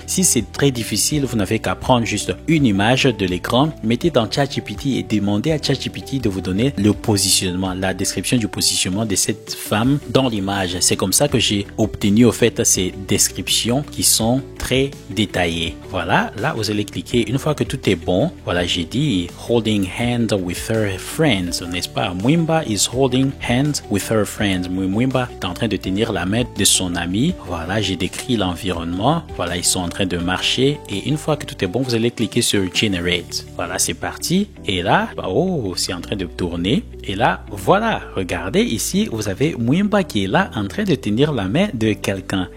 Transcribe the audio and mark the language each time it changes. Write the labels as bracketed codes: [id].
[fr] Si c'est très difficile, vous n'avez qu'à prendre juste une image de l'écran, mettez dans ChatGPT et demandez à ChatGPT de vous donner le positionnement, la description du positionnement de cette femme dans l'image. C'est comme ça que j'ai obtenu au fait ces descriptions qui sont très détaillées. Voilà, là vous allez cliquer. Une fois que tout est bon, voilà, j'ai dit [en] holding hand with her friends, [fr] n'est-ce pas? [en] Mwimba is holding hands with her friends. [fr] Mwimba est en train de tenir la main de son ami. Voilà, j'ai décrit l'environnement. Voilà, ils sont en train de marcher. Et une fois que tout est bon, vous allez cliquer sur Generate. Voilà, c'est parti. Et là, oh, c'est en train de tourner. Et là, voilà, regardez ici, vous avez Mwimba qui est là en train de tenir la main de quelqu'un.